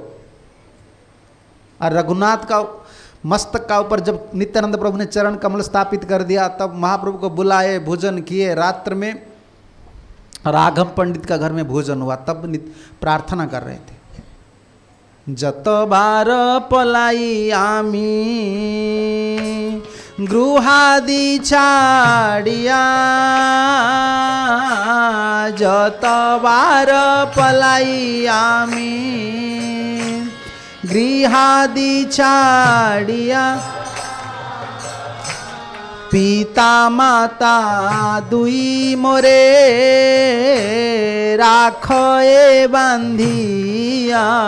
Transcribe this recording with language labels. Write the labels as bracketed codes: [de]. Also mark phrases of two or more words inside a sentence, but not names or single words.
[hi] और रघुनाथ का मस्तक का ऊपर जब नित्यानंद प्रभु ने चरण कमल स्थापित कर दिया, तब महाप्रभु को बुलाए, भोजन किए। रात्र में राघव पंडित का घर में भोजन हुआ, तब प्रार्थना कर रहे थे, [bn] যত বার পলাই আমি গৃহাদি ছাড়িয়া, যত বার পলাই আমি গৃহাদি ছাড়িয়া, পিতা মাতা দুই মোরে রাখে বান্ধিয়া,